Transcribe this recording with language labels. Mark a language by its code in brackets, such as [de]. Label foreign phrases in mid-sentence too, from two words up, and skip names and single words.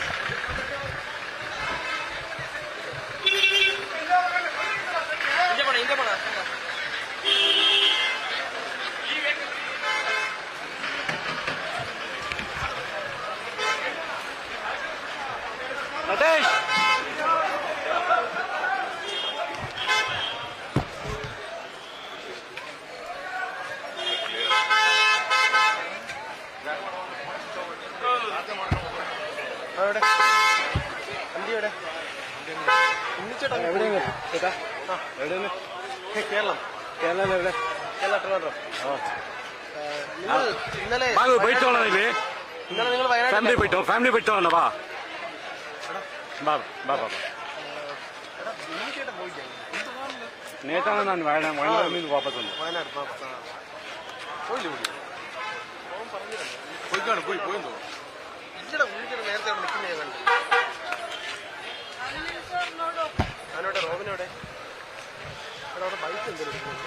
[kn] ಹಿಂದೆ ಬಾಣ ನಟೇಶ್ [ml] എവിടെ വണ്ടി എവിടെ ഉണ്ണിച്ചേട്ടാ എവിടെയാണ് ചേട്ടാ എവിടെയാണ് കേരളം കേരളം എവിടെ കേരള ട്രിവാൻഡ്രം നിങ്ങൾ ഇന്നലെ ബാബു പോയിട്ടോളാം ಇಲ್ಲಿ ഇന്നലെ നിങ്ങൾ വയനാട്ടിൽ [kn] ಫ್ಯಾಮಿಲಿ ಬಿಟ್ಟು ಬಾ ಬಾ ಬಾ ಬಾ [ml] ഉണ്ണിച്ചേട്ടൻ പോയില്ലേ നേത്താണ് ഞാൻ വയനാട് നിന്ന് വാപ്പസ് വന്നു വയനാട് പോയില്ലേ കൂടി പോയിക്കാണ് പോയെന്ന് തോന്നുന്നു ഇല്ലടാ ഉണ്ണിച്ചേട്ടൻ നേരത്തെ അവിടെ നിൽക്കുന്ന ഞാൻ കണ്ടു ഞാനോടെ റോബിനോടെ എടാ അവിടെ ബൈക്ക് എന്തെങ്കിലും